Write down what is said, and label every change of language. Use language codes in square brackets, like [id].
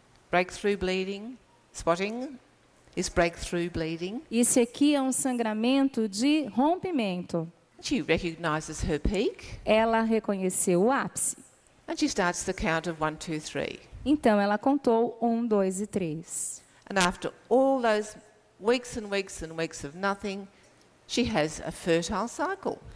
[en] breakthrough bleeding, spotting is breakthrough bleeding. [pt] Esse aqui é um sangramento de rompimento. [en] She recognizes her peak [pt] Ela reconheceu o ápice. [en] and she starts the count of 1, 2, 3. [pt] Então ela contou 1, 2 e 3. [en] And after all those weeks and weeks and weeks of nothing, she has a fertile cycle.